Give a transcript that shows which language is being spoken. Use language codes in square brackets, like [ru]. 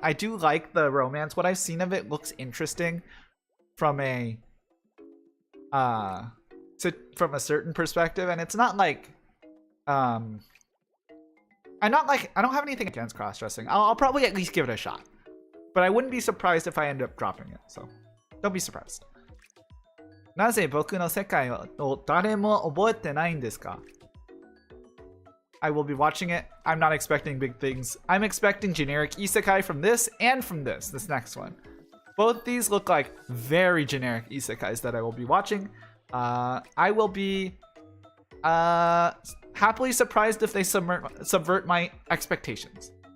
[en] I do like the romance. What I've seen of it looks interesting from a certain perspective, and it's not like I don't have anything against cross-dressing. I'll probably at least give it a shot. But I wouldn't be surprised if I end up dropping it, so don't be surprised. [ja] なぜ僕の世界を誰も覚えてないんですか? [en] I will be watching it. I'm not expecting big things. I'm expecting generic isekai from this and from this next one. Both these look like very generic isekais that I will be watching. I will be happily surprised if they subvert my expectations.